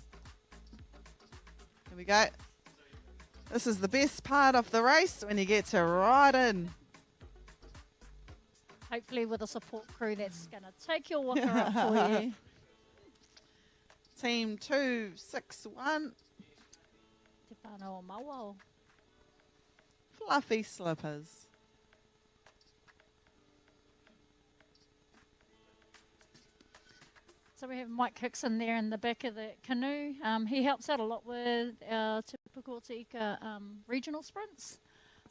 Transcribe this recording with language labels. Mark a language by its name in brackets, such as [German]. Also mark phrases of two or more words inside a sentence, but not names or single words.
[English] Here we go. This is the best part of the race when you get to ride in. Hopefully with a support crew that's going to take your waka up for you. Team 261. Te whānau o Mawao. Fluffy Slippers. So we have Mike Hickson there in the back of the canoe. He helps out a lot with our typical Te Ika regional sprints.